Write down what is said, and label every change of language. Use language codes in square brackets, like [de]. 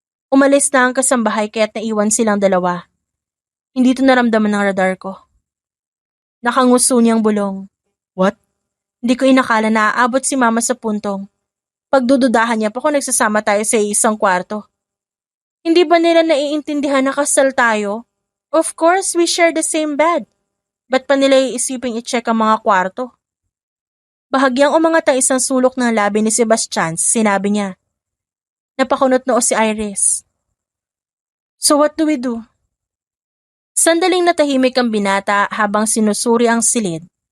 [tl] Umalis na ang kasambahay kaya't naiwan silang dalawa. Hindi ito naramdaman ng radar ko. Nakanguso niyang bulong. What? Hindi ko inakala na aabot si mama sa puntong. Pagdududahan niya pa kung nagsasama tayo sa isang kwarto. Hindi ba nila naiintindihan na kasal tayo? [en] Of course, we share the same bed. [tl] Ba't pa nila iisiping i-check ang mga kwarto? Bahagyang umangat ang isang sulok ng labi ni Sebastian, sinabi niya. Napakunot noo si Iris. [en] So what do we do? [tl] Sandaling natahimik ang binata habang sinusuri ang silid.